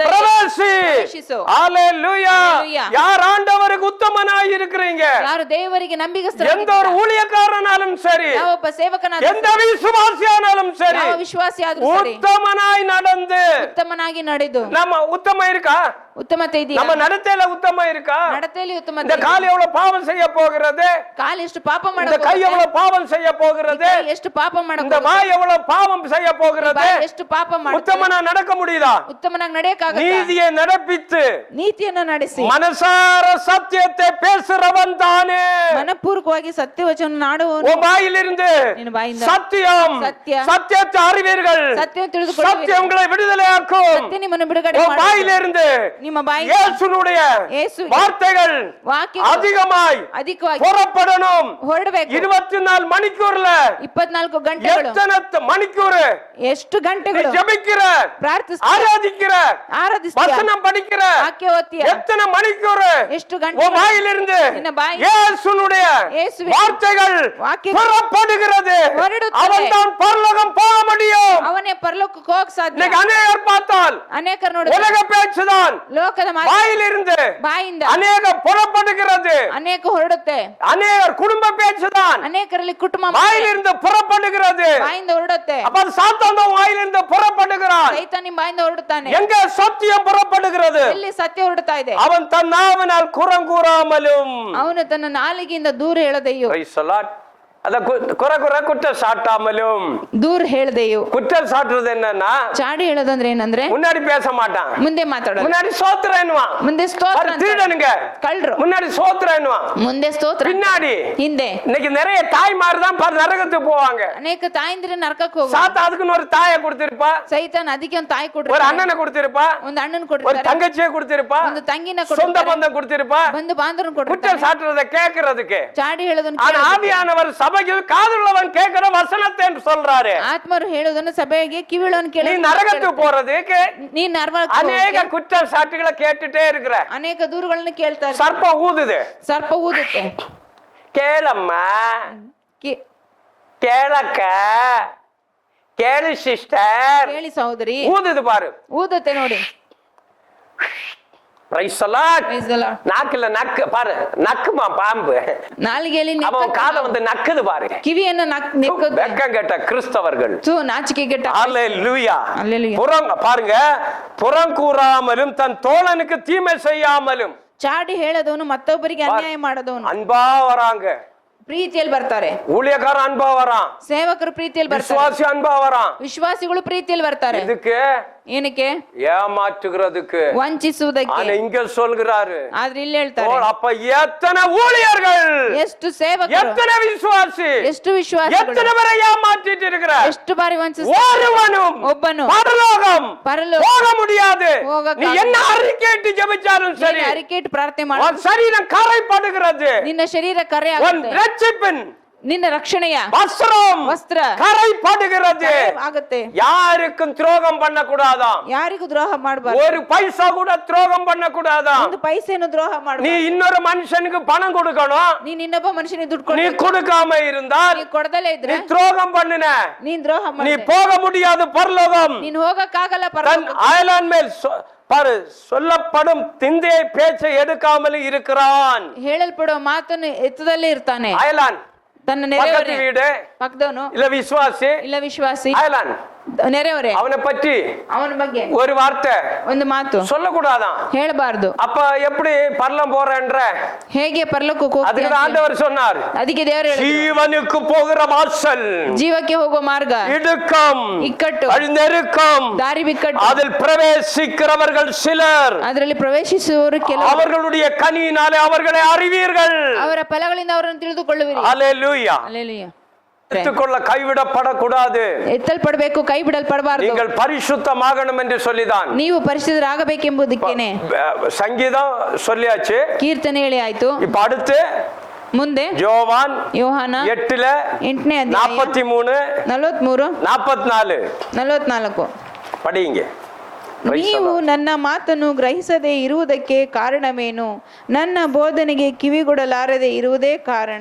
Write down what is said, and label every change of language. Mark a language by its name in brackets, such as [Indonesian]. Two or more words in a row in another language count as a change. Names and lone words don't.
[Tamil] பிரவேசி. [Kannada] ಪ್ರವೇಶಿಸು. [Tamil] ஹalleluya. [Kannada] Hallelujah. [Tamil] யார் ஆண்டவருக்கு உத்தமனாய் இருக்கிறீங்க, [Kannada] ಯಾರು ದೇವರಿಗೆ [Tamil] எந்த [Kannada] ನಂಬಿಕಸ್ಥರಾಗಿದ್ದೀರಾ, [Tamil] ஒரு ஊழியக்காரனாலும் சரி, [Kannada] ಯಾವೊಬ್ಬ ಸೇವಕನಾದ [Tamil] எந்த விசுவாசியானாலும் சரி, [Kannada] ಯಾವ ವಿಶ್ವಾಸಿ ಆದ್ರೂ ಸರಿ, [Tamil] உத்தமனாய் நடந்து. [Kannada] ಉತ್ತಮನಾಗಿ ನಡೆದು. [Tamil] நம்ம உத்தம இருக்கா? [Kannada] ಉತ್ತಮತೆ ಇದೆಯಾ? [Tamil] நம்ம நடத்தையில உத்தம இருக்கா? [Kannada] ನಡತೆಯಲ್ಲಿ [Tamil] இந்த [Kannada] ಉತ್ತಮತೆ. [Tamil] கால் எவ்வளவு பாவம் செய்ய போகிறது? [Kannada] ಕಾಲು ಎಷ್ಟು ಪಾಪ [Tamil] இந்த [Kannada] ಮಾಡಬಹುದು? [Tamil] கை எவ்வளவு பாவம் செய்ய போகிறது? [Kannada] ಎಷ್ಟು ಪಾಪ [Tamil] இந்த [Kannada] ಮಾಡಬಹುದು? [Tamil] வாய் எவ்வளவு பாவம் செய்ய போகிறது? [Kannada] ಎಷ್ಟು ಪಾಪ ಮಾಡುತ್ತೆ? [Tamil] உத்தமனா நடக்க முடியுதா? [Kannada] ಉತ್ತಮನಾಗಿ ನಡೆಯಕ್ಕಾಗತ್ತಾ? [Tamil] நீதியை நடப்பித்து [Kannada] ನೀತಿಯನ್ನು ನಡೆಸಿ [Tamil] மனசார சத்தியத்தை பேசுறவன் தானே. [Kannada] ಮನಪೂರ್ವಕವಾಗಿ ಸತ್ಯವಚನ ನಾಡುವವನು. [Tamil] உன் வாயிலிருந்து [Kannada] ನಿನ್ನ ಬಾಯಿಂದ [Tamil] சத்தியம், சத்திய, சத்தியத்தை அறிவீர்கள், [Kannada] ಸತ್ಯವನ್ನು ತಿಳಿದುಕೊಳ್ಳುವಿರಿ. [Tamil] சத்தியம் உங்களை விடுதலையாக்கும். [Kannada] ಸತ್ಯ ನಿಮ್ಮನ್ನು ಬಿಡುಗಡೆ [Tamil] உன் [Kannada] ಮಾಡುತ್ತದೆ. [Tamil] வாயிலிருந்து [Kannada] ನಿಮ್ಮ ಬಾಯಿಂದ [Tamil] இயேசுனுடைய [Kannada] ಯೇಸುವಿನ [Tamil] வார்த்தைகள் [Kannada] ವಾಕ್ಯ [Tamil] அதிகமாய் [Kannada] ಅಧಿಕವಾಗಿ [Tamil] புறப்படணும். [Kannada] ಹೊರಡಬೇಕು. [Tamil] 24 மணிக்கூர்ல [Kannada] 24 ಗಂಟೆಗಳು. [Tamil] எத்தனை மணிக்கூர் [Kannada] ಎಷ್ಟು [Tamil] நீ [Kannada] ಗಂಟೆಗಳು [Tamil] ஜெபிக்கிற, [Kannada] ಪ್ರಾರ್ಥಿಸ್ತೀಯ, [Tamil] ஆராதிக்கிற, [Kannada] ಆರಾಧಿಸ್ತೀಯ, [Tamil] வசனம் படிக்கிற, [Kannada] ವಾಕ್ಯ ಓದ್ತೀಯ, [Tamil] எத்தனை மணிக்கூர் [Kannada] ಎಷ್ಟು [Tamil] உன் [Kannada] ಗಂಟೆಗಳು [Tamil] வாயிலிருந்து [Kannada] ನಿನ್ನ ಬಾಯಿ [Tamil] இயேசுனுடைய [Kannada] ಯೇಸುವಿನ [Tamil] வார்த்தைகள் [Kannada] ವಾಕ್ಯ [Tamil] புறப்படுகிறது. [Kannada] ಹೊರಡುತ್ತದೆ. [Tamil] அவன் தான் பரலோகம் போக முடியும். [Kannada] ಅವನೇ ಪರಲೋಕಕ್ಕೆ ಹೋಗಕ್ ಸಾಧ್ಯ. [Tamil] இன்னைக்கு அநேகர் பார்த்தால் [Kannada] ಅನೇಕರು ನೋಡಿ [Tamil] உலக பேச்சுதான், [Kannada] ಲೋಕದ ಮಾತು [Tamil] வாயிலிருந்து [Kannada] ಬಾಯಿಂದ [Tamil] அநேக புறப்படுகிறது. [Kannada] ಅನೇಕ ಹೊರಡುತ್ತೆ. [Tamil] அநேகர் குடும்ப பேச்சுதான் [Kannada] ಅನೇಕರಲ್ಲಿ ಕುಟುಂಬ [Tamil] வாயிலிருந்து புறப்படுகிறது. [Kannada] ಬಾಯಿಂದ ಹೊರಡುತ್ತೆ. [Tamil] அப்ப சாத்தான் தான் வாயிலிருந்து புறப்படுகிறான். [Kannada] ಸೈತಾನ ನಿಮ್ಮ ಬಾಯಿಂದ ಹೊರಡುತ್ತಾನೆ. [Tamil] எங்க சத்தியம் புறப்படுகிறது? [Kannada] ಎಲ್ಲಿ ಸತ್ಯ ಹೊರಡುತ್ತಾ ಇದೆ? [Tamil] அவன் தன் நாவினால் குறங்கூறாமலும். [Kannada] ಅವನು ತನ್ನ ನಾಲಿಗೆಯಿಂದ ದೂರ ಹೇಳದೆಯೋ, [English] Praise the Lord. [Tamil] அத குற்றம் சாட்டாமலும். [Kannada] ದೂರ ಹೇಳದೆಯೋ. [Tamil] குற்றம் சாட்டுறது என்னன்னா, [Kannada] ಚಾಡಿ ಹೇಳೋದಂದ್ರೆ ಏನಂದ್ರೆ [Tamil] முன்னாடி பேச மாட்டான், [Kannada] ಮುಂದೆ ಮಾತಾಡೋದು, [Tamil] முன்னாடி சோத்திரம் என்னுவான். [Kannada] ಮುಂದೆ ಸ್ತೋತ್ರ [Tamil] அது [Kannada] ಅಂತ. [Tamil] திருடனுங்க, [Kannada] ಕಳ್ರು [Tamil] முன்னாடி சோத்திரம் என்னுவான், [Kannada] ಮುಂದೆ ಸ್ತೋತ್ರ ಅಂತ. [Tamil] பின்னாடி. [Kannada] ಹಿಂದೆ [Tamil] இன்னைக்கு நிறைய தாய்மார் தான் நரகத்துக்கு போவாங்க. [Kannada] ಅನೇಕ ತಾಯಿಂದ್ರೆ ನರಕಕ್ಕೆ ಹೋಗ. [Tamil] சாத்தா அதுக்குன்னு ஒரு தாயை கொடுத்திருப்பா, [Kannada] ಸೈತಾನ್ ಅದಕ್ಕೆ ಒಂದು ತಾಯಿ [Tamil] ஒரு [Kannada] ಕೊಡ್ತಾರೆ, [Tamil] அண்ணனை கொடுத்திருப்பா, [Kannada] ಒಂದು ಅಣ್ಣನ್ [Tamil] ஒரு [Kannada] ಕೊಡ್ತಾರೆ, [Tamil] தங்கச்சியை கொடுத்திருப்பா, [Kannada] ಒಂದು ತಂಗಿನ [Tamil] சொந்த [Kannada] ಕೊಡ್ತಾರೆ, [Tamil] பந்தம் கொடுத்திருப்பா. [Kannada] ಬಂದು ಬಾಂಧವನ್ [Tamil] குற்றம் [Kannada] ಕೊಡ್ತಾರೆ. [Tamil] சாட்டுறதை கேட்கறதுக்கு. [Kannada] ಚಾಡಿ ಹೇಳೋದನ್ನ [Tamil] ஆனா [Kannada] ಕೇಳೋದಕ್ಕೆ. [Tamil] ஆவியானவர் சபையில் காதுள்ளவன் கேட்கிற வசனத்தை சொல்றாரு. [Kannada] ಆತ್ಮರು ಹೇಳೋದನ್ನ ಸಭೆಗೆ ಕಿವಿಳೋನ್ [Tamil] நீ [Kannada] ಕೇಳಿ [Tamil] நரகத்துக்கு போறதுக்கு [Kannada] ನೀ ನರಕಕ್ಕೆ [Tamil] அநேக [Kannada] ಹೋಗಕ್ಕೆ [Tamil] குற்றம் சாட்டுகளை கேட்டுட்டே இருக்கிற. [Kannada] ಅನೇಕ ದೂರುಗಳನ್ನ ಕೇಳ್ತಾರೆ. [Tamil] சர்ப்பம் ஊதுது, [Kannada] ಸರ್ಪ ಊದುತ್ತೆ. [Tamil] கேளம்மா, [Kannada] ಕೇ- [Tamil] கேளக்க, கேளு சிஸ்டர், [Kannada] ಕೇಳಿ ಸಹೋದರಿ, [Tamil] ஊதுது பாரு. [Kannada] ಊದುತ್ತೆ ನೋಡಿ. [English] Praise the Lord. Praise the Lord. [Tamil] நாக்குல நக்கு பாரு, நக்குமா பாம்பு, [Kannada] ನಾಲಿಗೆಯಲ್ಲಿ [Tamil] அவன் காதை வந்து நக்குது பாரு. [Kannada] ಕಿವಿಯನ್ನ ನೆಕ್ಕುತ್ತೆ. [Tamil] வெக்கம் கேட்ட கிறிஸ்தவர்கள். [Kannada] ನಾಚಿಕೆಗೆಟ್ಟ. [Tamil] அல்லேலூயா. அல்லேலூயா. புறம் பாருங்க, புறங்கூறாமலும் தன் தோழனுக்கு தீமை செய்யாமலும். [Kannada] ಚಾಡಿ ಹೇಳದವನು ಮತ್ತೊಬ್ಬರಿಗೆ ಅನ್ಯಾಯ ಮಾಡದವನು. [Tamil] அன்பா வராங்க, [Kannada] ಪ್ರೀತಿಯಲ್ಲಿ ಬರ್ತಾರೆ. [Tamil] ஊழியக்காரன் அன்பா வரான், [Kannada] ಸೇವಕರು ಪ್ರೀತಿಯಲ್ಲಿ ಬರ್ತಾರೆ. [Tamil] விசுவாசி அன்பா வரான். [Kannada] ವಿಶ್ವಾಸಿಗಳು ಪ್ರೀತಿಯಲ್ಲಿ ಬರ್ತಾರೆ. [Tamil] இதுக்கு [Kannada] ಏನಕ್ಕೆ? [Tamil] ஏமாற்றுகிறதுக்கு. [Kannada] ವಂಚಿಸುವುದಕ್ಕೆ. [Tamil] ஆனா இங்க சொல்கிறாரு, [Kannada] ಆದ್ರೆ ಇಲ್ಲಿ ಹೇಳ್ತಾರೆ, [Tamil] அப்ப எத்தனை ஊழியர்கள், [Kannada] ಎಷ್ಟು ಸೇವಕರು, [Tamil] எத்தனை விசுவாசி, [Kannada] ಎಷ್ಟು ವಿಶ್ವಾಸಿಗಳು, [Tamil] எத்தனை பேரை ஏமாற்றிட்டு இருக்கிற, [Kannada] ಎಷ್ಟು ಬಾರಿ ವಂಚಿಸ, [Tamil] ஒருவனும் [Kannada] ಒಬ್ಬನು [Tamil] பரலோகம் போக முடியாது. [Kannada] ಹೋಗಕ್ಕಾಗಲ್ಲ. [Tamil] நீ என்ன அறிக்கையிட்டு ஜெபிச்சாலும் சரி, [Kannada] ಅರಿಕೆಟ್ ಪ್ರಾರ್ಥನೆ ಮಾಡು, [Tamil] உன் சரீரம் கரைப்படுகிறது. [Kannada] ನಿನ್ನ ಶರೀರ ಕರೆ [Tamil] உன் [Kannada] ಆಗುತ್ತೆ, [Tamil] ரட்சிப்பின் [Kannada] ನಿನ್ನ ರಕ್ಷಣೆಯ [Tamil] வஸ்திர கரைப்படுகிறது. [Kannada] ಆಗುತ್ತೆ. [Tamil] யாருக்கும் துரோகம் பண்ண கூடாதாம். [Kannada] ಯಾರಿಗೂ ದ್ರೋಹ ಮಾಡಬಾರದು. [Tamil] ஒரு பைசா கூட துரோகம் பண்ண கூடாதாம். [Kannada] ಒಂದು ಪೈಸೆಯನ್ನು ದ್ರೋಹ [Tamil] நீ [Kannada] ಮಾಡಬಾರದು. [Tamil] இன்னொரு மனுஷனுக்கு பணம் கொடுக்கணும். [Kannada] ನೀನ್ ಇನ್ನೊಬ್ಬ ಮನುಷ್ಯನಿಗೆ ದುಡ್ಡು [Tamil] நீ [Kannada] ಕೊಡು, [Tamil] கொடுக்காம இருந்தால் [Kannada] ನೀ ಕೊಡದಲೇ [Tamil] நீ [Kannada] ಇದ್ರೆ [Tamil] துரோகம் பண்ணின, [Kannada] ನೀನ್ ದ್ರೋಹ [Tamil] நீ [Kannada] ಮಾಡಿ, [Tamil] போக முடியாது பரலோகம். [Kannada] ನೀನ್ ಹೋಗಕ್ಕಾಗಲ್ಲ [Tamil] தன் [Kannada] ಪರಲೋಕಕ್ಕೆ. [Tamil] அயலான் மேல் பாரு சொல்லப்படும் திந்தையை பேச்சை எடுக்காமல் இருக்கிறான். [Kannada] ಹೇಳಲ್ಪಡುವ ಮಾತನ್ನು ಎತ್ತದಲ್ಲೇ ಇರ್ತಾನೆ. [Tamil] அயலான் [Kannada] ತನ್ನ [Tamil] பக்கத்து [Kannada] ನೆರೆಯವರೇ, [Tamil] வீடு [Kannada] ಪಕ್ಕದವನು [Tamil] இல்ல விசுவாசி, [Kannada] ಇಲ್ಲ ವಿಶ್ವಾಸಿ, [Tamil] அயலான் [Kannada] ನೆರೆಯವರೇ, [Tamil] அவனை பற்றி [Kannada] ಅವನ ಬಗ್ಗೆ [Tamil] ஒரு வார்த்தை [Kannada] ಒಂದು ಮಾತು [Tamil] சொல்லக்கூடாதான். [Kannada] ಹೇಳಬಾರ್ದು. [Tamil] அப்ப எப்படி பரலம் போறேன்ற [Kannada] ಹೇಗೆ ಪರಲೋಕಕ್ಕೆ [Tamil] அதுக்கு [Kannada] ಹೋಗ್ತೀಯ? [Tamil] ஆண்டவர் சொன்னார், [Kannada] ಅದಕ್ಕೆ ದೇವರು ಹೇಳಿದ್ರು, [Tamil] ஜீவனுக்கு போகிற வாசல் [Kannada] ಜೀವಕ್ಕೆ ಹೋಗುವ ಮಾರ್ಗ [Tamil] இடுக்கம், [Kannada] ಇಕ್ಕಟ್ಟು, [Tamil] நெருக்கம், [Kannada] ದಾರಿ ಬಿಕ್ಕಟ್ಟು, [Tamil] அதில் பிரவேசிக்கிறவர்கள் சிலர், [Kannada] ಅದರಲ್ಲಿ ಪ್ರವೇಶಿಸುವವರು ಕೆಲವರು, [Tamil] அவர்களுடைய கனியினாலே அவர்களை அறிவீர்கள். [Kannada] ಅವರ ಫಲಗಳಿಂದ ಅವರನ್ನು ತಿಳಿದುಕೊಳ್ಳುವಿರಿ. [Tamil] அல்லேலூயா. [Kannada] ಹಲ್ಲೆಲೂಯಾ. [Tamil] எடுத்துக்கொள்ள கைவிடப்படக்கூடாது. [Kannada] ಎತ್ತಲ್ಪಡಬೇಕು, ಕೈ ಬಿಡಲ್ಪಡಬಾರದು. [Tamil] நீங்கள் பரிசுத்தமாகணும் என்று சொல்லிதான். [Kannada] ನೀವು ಪರಿಶುದ್ಧರಾಗಬೇಕೆಂಬುದಕ್ಕೇನೆ [Tamil] சங்கீதம் சொல்லியாச்சு. [Kannada] ಕೀರ್ತನೆ ಹೇಳಿ ಆಯ್ತು. [Tamil] இப்ப அடுத்து [Kannada] ಮುಂದೆ [Tamil] யோவான் [Kannada] ಯೋಹಾನ 8 8ನೇ ಅಧ್ಯಾಯ 43 43 44 44. [Tamil] படிங்க. [Kannada] ನೀವು ನನ್ನ ಮಾತನ್ನು ಗ್ರಹಿಸದೆ ಇರುವುದಕ್ಕೆ ಕಾರಣವೇನು? ನನ್ನ ಬೋಧನೆಗೆ ಕಿವಿಗೊಡಲಾರದೆ ಇರುವುದೇ ಕಾರಣ.